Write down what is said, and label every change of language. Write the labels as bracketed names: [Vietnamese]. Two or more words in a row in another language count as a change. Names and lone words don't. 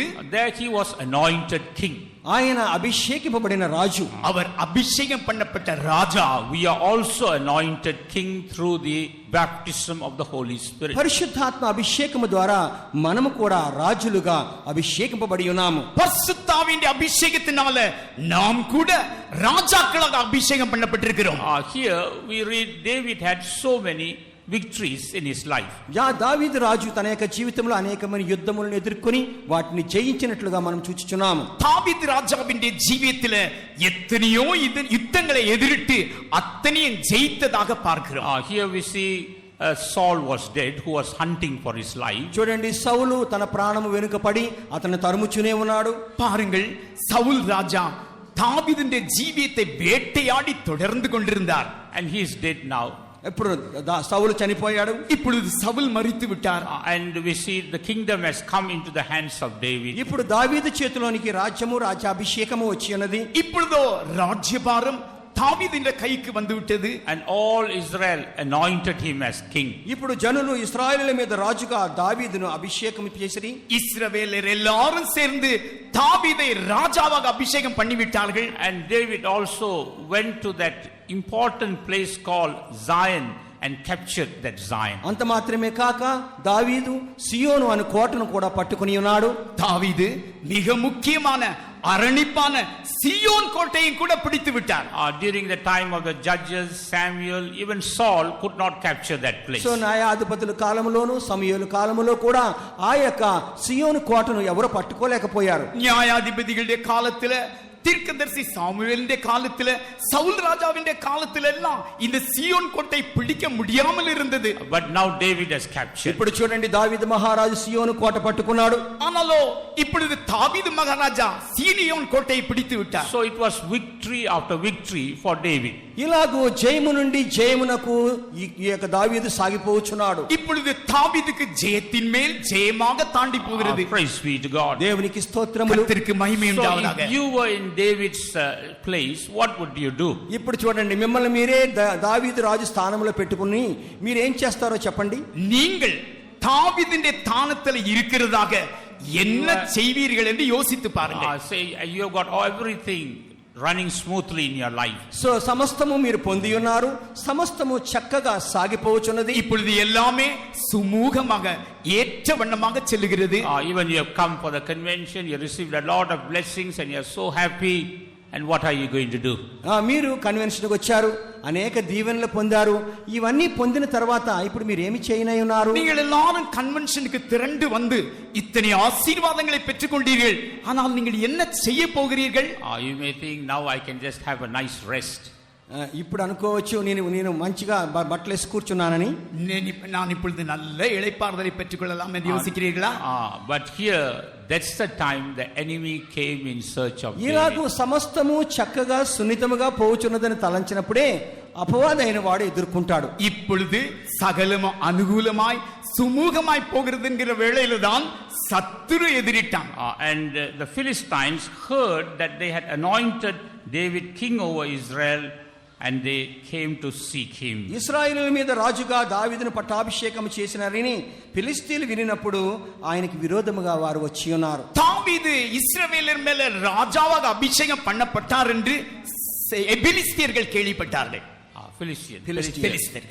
[English] there he was anointed king. [Telugu] ఆయన అభిషేకింపబడిన రాజు. [Tamil] அவர் அபிஷேகம் பண்ணப்பட்ட ராஜா. [English] We are also anointed king through the baptism of the Holy Spirit. [Telugu] పరిశుద్ధాత్మ అభిషేకము ద్వారా మనము కూడా రాజులుగా అభిషేకింపబడి ఉన్నాము. [Tamil] பரிசுத்தாவின் அபிஷேகத்தினால நாம் கூட ராஜாக்களாக அபிஷேகம் பண்ணப்பட்டிருக்கிறோம். [English] Here we read David had so many victories in his life. [Telugu] దావీదు రాజు తన యొక్క జీవితంలో అనేకమైన యుద్ధములను ఎదుర్కొని వాటిని జయించినట్లుగా మనం చూచుచున్నాము. [Tamil] தாவீது ராஜாவின் ஜீவியத்தில எத்தனையோ யுத்தங்களை எதிரிட்டு அத்தனையும் ஜெயித்ததாக பார்க்கிறோம். [English] Here we see Saul was dead, who was hunting for his life. [Telugu] చూడండి, సౌలు తన ప్రాణము వెనుక పడి అతన్ని తరుముచునే ఉన్నాడు. [Tamil] பாருங்கள், சவுல் ராஜா தாவீதின் ஜீவியத்தை வேட்டையாடி தொடர்ந்து கொண்டிருந்தார். [English] And he is dead now. [Telugu] ఇప్పుడు సౌలు చనిపోయాడు. [Tamil] இப்பொழுது சவுல் மரித்து விட்டார். [English] And we see the kingdom has come into the hands of David. [Telugu] ఇప్పుడు దావీదు చేతిలోనికి రాజ్యము, రాజ్యాభిషేకము వచ్చి ఉన్నది. [Tamil] இப்பொழுதோ ராஜ்யபாரம் தாவீதின் கைக்கு வந்து விட்டது. [English] And all Israel anointed him as king. [Telugu] ఇప్పుడు జనులు ఇశ్రాయేలు మీద రాజుగా దావీదును అభిషేకం చేసిరి. [Tamil] இஸ்ரவேலர் எல்லாரும் சேர்ந்து தாவீதை ராஜாவாக அபிஷேகம் பண்ணிவிட்டார்கள். [English] And David also went to that important place called Zion and captured that Zion. [Telugu] అంత మాత్రమే కాక దావీదు సియోను అను కోటను కూడా పట్టుకొని ఉన్నాడు. [Tamil] தாவீது மிக முக்கியமான அரணிப்பான சியோன் கோட்டையும் கூட பிடித்து விட்டார். [English] During the time of the judges, Samuel, even Saul could not capture that place. [Telugu] సో న్యాయాధిపతుల కాలములోను సమూయేలు కాలములో కూడా ఆ యొక్క సియోను కోటను ఎవరు పట్టుకోలేకపోయారు. [Tamil] நியாயாதிபதிகளுடைய காலத்துல, தீர்க்கதரிசி சாமுவேலின் காலத்துல, சவுல் ராஜாவின் காலத்துல எல்லாம் இந்த சியோன் கோட்டை பிடிக்க முடியாமல் இருந்தது. [English] But now David has captured. [Telugu] ఇప్పుడు చూడండి, దావీదు మహారాజు సియోను కోట పట్టుకున్నాడు. [Tamil] ஆனாலோ இப்பொழுது தாவீது மகாராஜா சீயோன் கோட்டையை பிடித்து விட்டார். [English] So it was victory after victory for David. [Telugu] ఇలాగూ జయము నుండి జయమునకు ఈ యొక్క దావీదు సాగిపోవచ్చున్నాడు. [Tamil] இப்பொழுது தாவீதுக்கு ஜெயத்தின் மேல் ஜெயமாக தாண்டி போகிறது. [English] Praise be to God. [Telugu] దేవునికి స్తోత్రములు. [Tamil] கர்த்தருக்கு மகிமை [English] So [Tamil] உண்டாவதாக. [English] if you were in David's place, what would you do? [Telugu] ఇప్పుడు చూడండి, మిమ్మల్ని మీరే దావీదు రాజు స్థానంలో పెట్టుకుని మీరేం చేస్తారో చెప్పండి. [Tamil] நீங்கள் தாவீதின் தானத்தில் இருக்கிறதாக என்ன செய்வீர்கள் என்று யோசித்து பாருங்கள். [English] Say you have got everything running smoothly in your life. [Telugu] సో సమస్తము మీరు పొంది ఉన్నారు, సమస్తము చక్కగా సాగిపోవచ్చున్నది. [Tamil] இப்பொழுது எல்லாமே சுமூகமாக ஏற்ற வண்ணமாக செல்லுகிறது. [English] Even you have come for the convention, you received a lot of blessings and you are so happy. And what are you going to do? [Telugu] మీరు కన్వెన్షన్కి వచ్చారు, అనేక దీవెనలు పొందారు. ఇవన్నీ పొందిన తర్వాత ఇప్పుడు మీరు ఏమి చేయనై ఉన్నారు? [Tamil] நீங்கள் எல்லாரும் கன்வென்ஷனுக்கு திரண்டு வந்து இத்தனை ஆசீர்வாதங்களை பெற்றுக்கொண்டீர்கள். ஆனால் நீங்கள் என்ன செய்ய போகிறீர்கள்? [English] You may think, now I can just have a nice rest. [Telugu] ఇప్పుడు అనుకోవచ్చు, నేను మంచిగా బట్టలు వేసి కూర్చున్నానని. [Tamil] நான் இப்பொழுது நல்ல இளைப்பாறுதலை பெற்றுக்கொள்ளலாம் என்று யோசிக்கிறீர்களா? [English] But here, that's the time the enemy came in search of [Telugu] ఇలాగూ [English] David. [Telugu] సమస్తము చక్కగా సున్నితముగా పోవచ్చున్నదని తలంచినప్పుడే అపవాదైన వాడు ఎదుర్కొంటాడు. [Tamil] இப்பொழுது சகலம் அனுகூலமாய் சுமூகமாய் போகிறது என்கிற வேளையில தான் சத்துரு எதிரிட்டான். [English] And the Philistines heard that they had anointed David king over Israel, and they came to seek him. [Telugu] ఇశ్రాయేలు మీద రాజుగా దావీదును పట్టాభిషేకం చేసినారని ఫిలిష్తీయులు వినినప్పుడు ఆయనకి విరోధముగా వారు వచ్చి ఉన్నారు. [Tamil] தாவீது இஸ்ரவேலர் மேல ராஜாவாக அபிஷேகம் பண்ணப்பட்டார் என்று எபிலிஸ்தியர்கள் கேள்விப்பட்டார்கள். [English] Philistines.